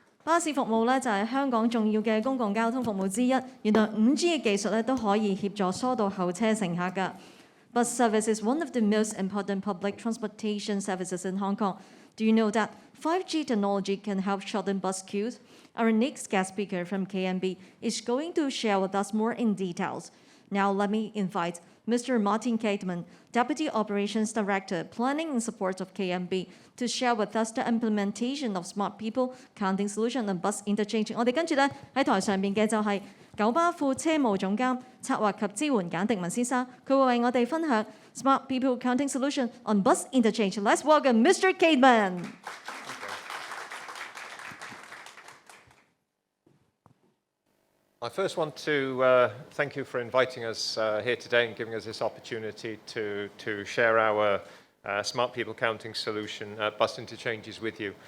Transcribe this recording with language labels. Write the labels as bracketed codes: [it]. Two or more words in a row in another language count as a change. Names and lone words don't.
[yue] 巴士服務咧就係香港重要嘅公共交通服務之一。原來5G 嘅技術咧都可以協助疏導候車乘客㗎。 [en] Bus service is one of the most important public transportation services in Hong Kong. Do you know that 5G technology can help shorten bus queues? Our next guest speaker from KMB is going to share with us more in details. Now let me invite Mr. Martin Cateman, Deputy Operations Director, Planning and Support of KMB, to share with us the implementation of Smart People Counting Solution and Bus Interchange. [yue] 我哋跟住咧喺台上邊嘅就係九巴副車務總監、策劃及支援簡迪文先生，佢會為我哋分享 Smart People Counting Solution on Bus Interchange. Let's welcome Mr. Cateman. I first want to thank you for inviting us here today and giving us this opportunity to share our Smart People Counting Solution bus interchanges with you.